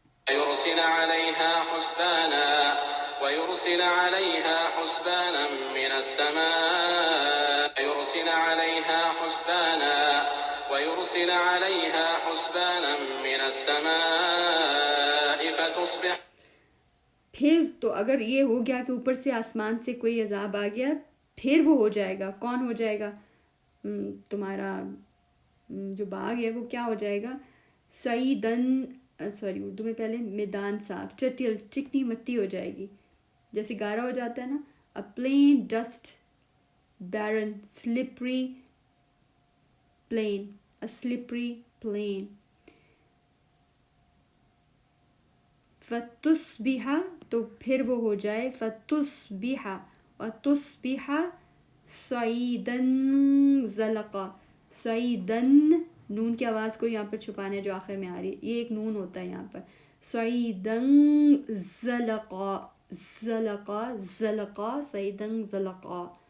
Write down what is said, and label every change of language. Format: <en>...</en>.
<ar>ويرسل عليها حسبانا ويرسل عليها حسبانا من السماء ويرسل عليها حسبانا ويرسل عليها حسبانا من السماء فتصبح.</ar> <ur>پھر تو اگر یہ ہو گیا کہ اوپر سے آسمان سے کوئی عذاب آ گیا پھر وہ ہو جائے گا. کون ہو جائے گا؟ تمہارا جو باغ ہے وہ کیا ہو جائے گا؟ سعیدن سوری اردو میں پہلے میدان صاف چٹیل چکنی مٹی ہو جائے گی جیسے گارا ہو جاتا ہے نا.</ur> <en>A plain dust barren slippery plain a slippery plain.</en> <ur>فتصبح تو پھر وہ ہو جائے</ur> <ar>فتصبح وتصبح صعیدن زلقا.</ar> <ur>صعیدن نون کی آواز کو یہاں پر چھپانا ہے جو آخر میں آ رہی ہے. یہ ایک نون ہوتا ہے یہاں پر.</ur> <ar>صعیدن زلقا زلقا زلقا صعیدن زلقا.</ar>